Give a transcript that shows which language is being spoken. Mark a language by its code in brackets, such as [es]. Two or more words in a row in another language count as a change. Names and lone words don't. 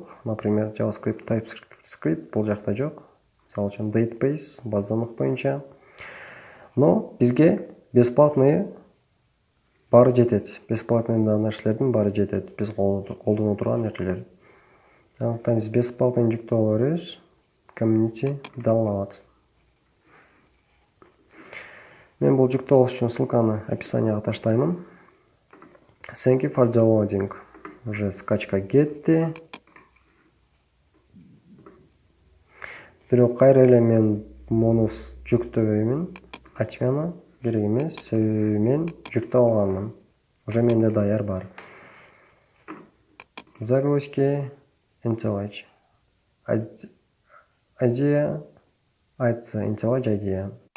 [ky] Например, JavaScript, TypeScript бул жакта жок. Мисалы үчүн database, базалык боюнча. Но бизге бесплатный бары жетет. Бесплатныйда нерселердин бары жетет. Биз колдоно турган нерселер. Андыктан биз бесплатный жүктөп ала беребиз. [en] Community download. [ky] Мен бул жүктөп алыш үчүн ссылканы описанияга таштаймын. [en] Thank you for downloading. [ky] Уже скачка кетти. Бирок кайра эле мен муну жүктөбөймүн. Ачманы керек эмес, мен жүктөп алганмын. Уже менде даяр бар. Загрузки IntelliJ IDEA, айтса IntelliJ IDEA.